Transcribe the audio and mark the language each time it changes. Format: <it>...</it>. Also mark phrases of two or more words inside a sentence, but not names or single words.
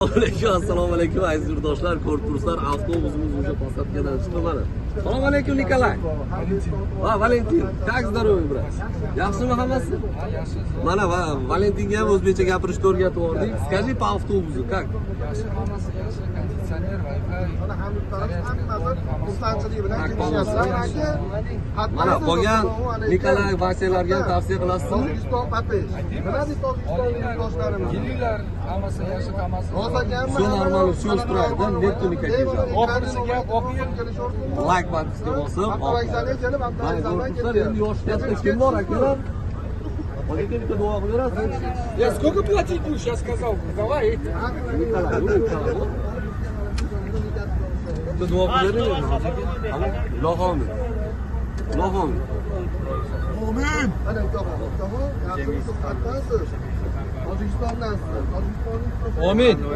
<uz>Assalomu alaykum aziz yurtdoshlar, ko'rib turibsizlar, avtobusimiz</uz> <ru>уже посадкаdan</ru> <uz>chiqdi mana. Assalomu alaykum Nikolay. Va Valentin,</uz> <ru>как здоровье, брат?</ru> <uz>Yaxshimi hammasi? Mana Valentinga ham o'zbekcha gapirishni o'rgatib yubordik.</uz> <ru>Скажи по автобусу, как?</ru> <uz>Yaxshi, hammasi yaxshi, konditsioner, Wi-Fi. Mana qolgan Nikolay Vasillarga ham tavsiya qilasizmi? Kelinglar, hammasi yaxshi, hammasi.</uz> <ru>Все нормально, все устраивает, да? Нету никаких жалоб.</ru> <uz>Oxirisiga o'qing. Like подписка bosib, mana ko'ribsizlar, endi yoshlarda kim bor akalar? Valentinga duo qilaverasiz.</uz> <ru>Я сколько платить будешь? Я сказал, давай.</ru> <uz>Nikolay, Siz duo qilaveringlar. Ilohim. Ilohim. Amin. Amin.</uz>